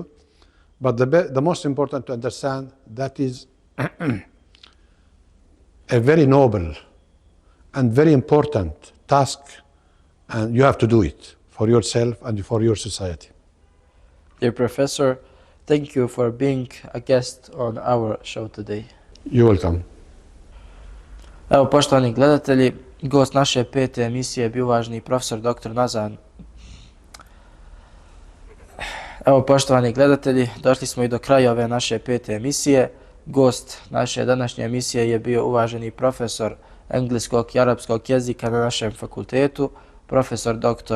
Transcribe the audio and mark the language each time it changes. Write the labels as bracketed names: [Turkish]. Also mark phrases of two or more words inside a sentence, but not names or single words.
[English] But the most important to understand that is a very noble and very important task, and you have to do it for yourself and for your society. Dear Professor, thank you for being a guest on our show today. You're welcome. [Bosnian] Evo, poštovani gledatelji, gost naše 5. emisije je bio uvaženi profesor dr. Nazar. Evo, poštovani gledatelji, došli smo i do kraja ove naše 5. emisije. Gost naše današnje emisije je bio uvaženi profesor engleskog i arapskog jezika na našem fakultetu, profesor dr.